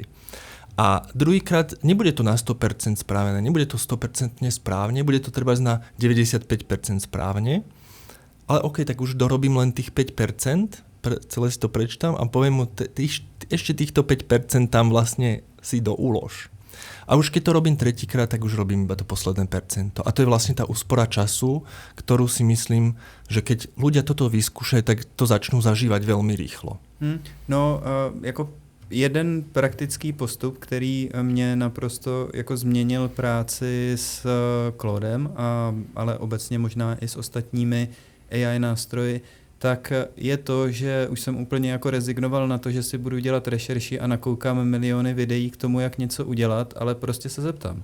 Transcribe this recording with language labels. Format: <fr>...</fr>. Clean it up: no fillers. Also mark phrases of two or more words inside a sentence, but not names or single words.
<sk>A druhýkrát nebude to na 100% správené, nebude to 100% správne, bude to treba na 95% správne, ale OK, tak už dorobím len tých 5%, celé si to prečítam a poviem mu, ešte týchto 5% tam vlastne si doulož. A už keď to robím tretíkrát, tak už robím iba to posledné percento. A to je vlastne tá úspora času, ktorú si myslím, že keď ľudia toto vyskúšajú, tak to začnú zažívať veľmi rýchlo.</sk> <cs>Jako jeden praktický postup, který mě naprosto jako změnil práci s Claudem, ale obecně možná i s ostatními AI nástroji, tak je to, že už jsem úplně jako rezignoval na to, že si budu dělat rešerši a nakoukám miliony videí k tomu, jak něco udělat, ale prostě se zeptám.</cs>